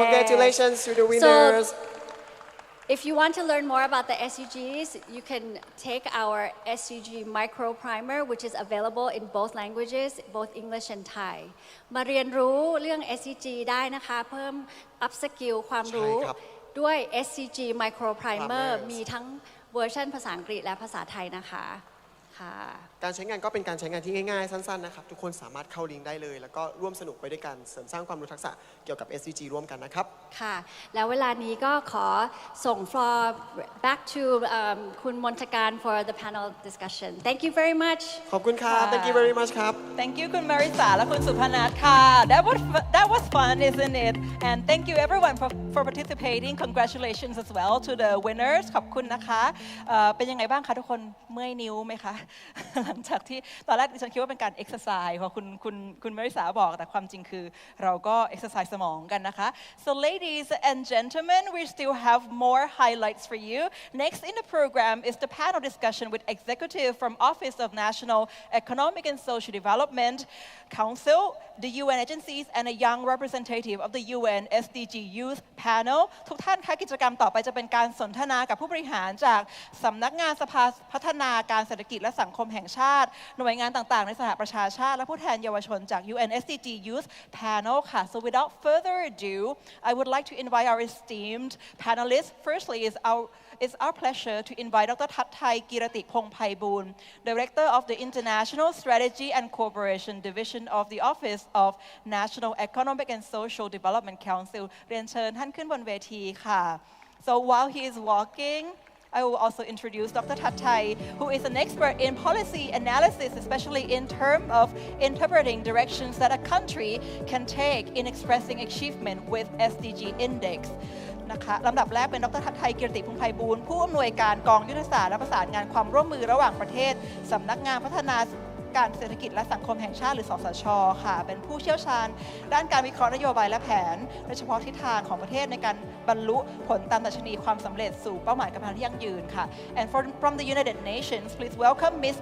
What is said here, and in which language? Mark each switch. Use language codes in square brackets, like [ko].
[en] congratulations to the winners. If you want to learn more about the SDGs, you can take our SDG Micro-Primer, which is available in both languages, both English and Thai. [th] มาเรียนรู้เรื่อง SDG ได้นะคะเพิ่ม up skill ความรู้ ใช่ครับ ด้วย SDG Micro-Primer [en] Primers [th] มีทั้งเวอร์ชันภาษาอังกฤษและภาษาไทยนะคะค่ะ การใช้งานก็เป็นการใช้งานที่ง่ายๆสั้นๆนะครับทุกคนสามารถเข้าลิงก์ได้เลยแล้วก็ร่วมสนุกไปด้วยกันเสริมสร้างความรู้ทักษะเกี่ยวกับ SDG ร่วมกันนะครับ ค่ะแล้วเวลานี้ก็ขอส่ง [en] floor back to คุณมนทการ for the panel discussion. Thank you very much. [th] ขอบคุณครับ [en] Thank you very much ครับ Thank you คุณมาริสาและคุณสุพนัทค่ะ That was fun, isn't it? And thank you everyone for participating. Congratulations as well to the winners. [th] ขอบคุณนะคะเป็นยังไงบ้างคะทุกคนเมื่อยนิ้วไหมคะ หลังจากที่ตอนแรกดิฉันคิดว่าเป็นการ exercise พอคุณมาริสาบอกแต่ความจริงคือเราก็ exercise สมองกันนะคะ [en] So ladies and gentlemen, we still have more highlights for you. Next in the program is the panel discussion with executive from Office of National Economic and Social Development Council, the UN agencies, and a young representative of the UN SDG Youth Panel. [th] ทุกท่านคะกิจกรรมต่อไปจะเป็นการสนทนากับผู้บริหารจากสำนักงานสภาพัฒนาการเศรษฐกิจและสังคมแห่งชาติหน่วยงานต่างๆในสหประชาชาติและผู้แทนเยาวชนจาก UN SDG Youth Panel ค่ะ [en] So without further ado, I would like to invite our esteemed panelists. Firstly it's our pleasure to invite Dr. Thai Kirati Pongpaiboon, Director of the International Strategy and Cooperation Division of the Office of National Economic and Social Development Council. [th] เรียนเชิญท่านขึ้นบนเวทีค่ะ [en] So while he is walking, I will also introduce Dr. Thai, who is an expert in policy analysis, especially in terms of interpreting directions that a country can take in expressing achievement with SDG Index. [th] นะคะลำดับแรกเป็นดร. ไทยกิรติพงษ์ไพบูลย์ผู้อำนวยการกองยุทธศาสตร์และประสานงานความร่วมมือระหว่างประเทศสำนักงานพัฒนาการเศรษฐกิจและสังคมแห่งชาติหรือสสช. ค่ะเป็นผู้เชี่ยวชาญด้านการวิเคราะห์นโยบายและแผนโดยเฉพาะทิศทางของประเทศในการบรรลุผลตามดัชนีความสำเร็จสู่เป้าหมายการพัฒนาที่ยั่งยืนค่ะ [en] And from the United Nations, please welcome Ms.